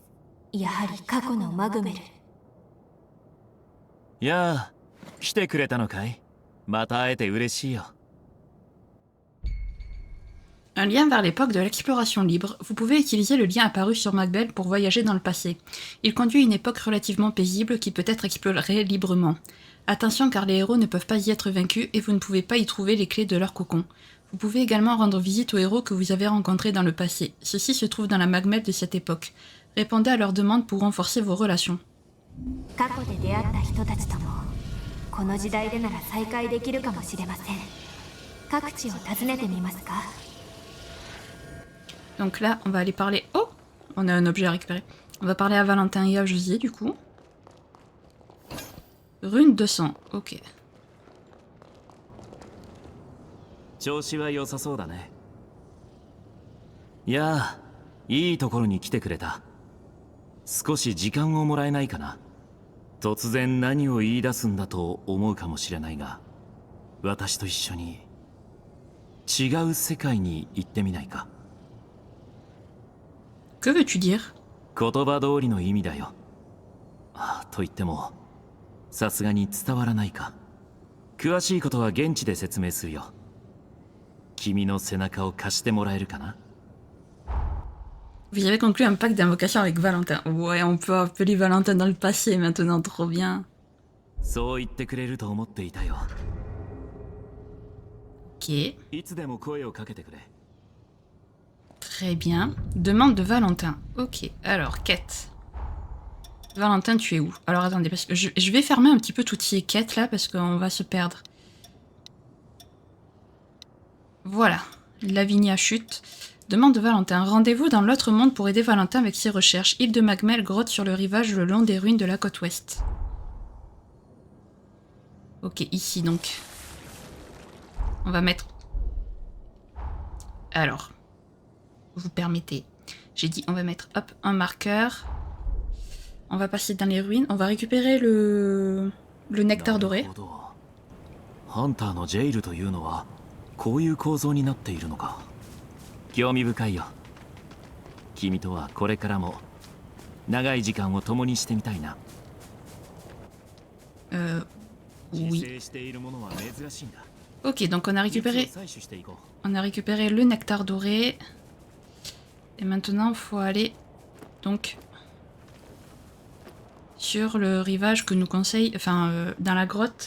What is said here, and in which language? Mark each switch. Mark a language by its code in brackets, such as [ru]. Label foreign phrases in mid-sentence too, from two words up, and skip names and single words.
[ja] やはり過去のマグメル。やあ、来てくれたのかい？また会えて嬉しいよ。 [fr] Un lien vers l'époque de l'exploration libre. Vous pouvez utiliser le lien apparu sur Magmel pour voyager dans le passé. Il conduit à une époque relativement paisible qui peut être explorée librement. Attention car les héros ne peuvent pas y être vaincus et vous ne pouvez pas y trouver les clés de leur cocon. Vous pouvez également rendre visite aux héros que vous avez rencontrés dans le passé. Ceux-ci se trouvent dans la Magmel de cette époque. Répondez à leurs demandes pour renforcer vos relations. [ja] 過去で出会った人たちともこの時代でなら再会できるかもしれません。各地を訪ねてみますか。 [fr] Donc là, on va aller parler... Oh! On a un objet à récupérer. On va parler à Valentin et à Josier, du coup. Rune 200, ok. [ja] 調子は良さそうだね。いやあ、いいところに来てくれた。少し時間をもらえないかな。突然何を言い出すんだと思うかもしれないが、私と一緒に違う世界に行ってみないか。 [fr] Que veux-tu dire? [ja] 言葉通りの意味だよ。と言っても、さすがに伝わらないか。詳しいことは現地で説明するよ。君の背中を貸してもらえるかな。 [fr] Vous avez conclu un pacte d'invocation avec Valentin. Ouais, on peut appeler Valentin dans le passé maintenant, trop bien. [ja] そう言ってくれると思っていたよ。 [fr] Ok, [ja] いつでも声をかけてくれ。 [fr] très bien. Demande de Valentin. Ok, alors, quête. Valentin, tu es où? Alors attendez, parce que je vais fermer un petit peu toutes ces quêtes là, parce qu'on va se perdre. Voilà, Lavinia chute. Demande de Valentin. Rendez-vous dans l'autre monde pour aider Valentin avec ses recherches. Île de Magmel, grotte sur le rivage le long des ruines de la côte ouest. Ok, ici donc. On va mettre... Alors, vous permettez. J'ai dit on va mettre hop un marqueur. On va passer dans les ruines. On va récupérer le nectar doré. [ja] ハンターのジェイルというのはこういう構造になっているのか。興味深いよ。君とはこれからも長い時間を共にしてみたいな。 [fr] Oui. Ok, donc on a récupéré le nectar doré. Et maintenant, il faut aller donc sur le rivage que nous conseille, enfin dans la grotte.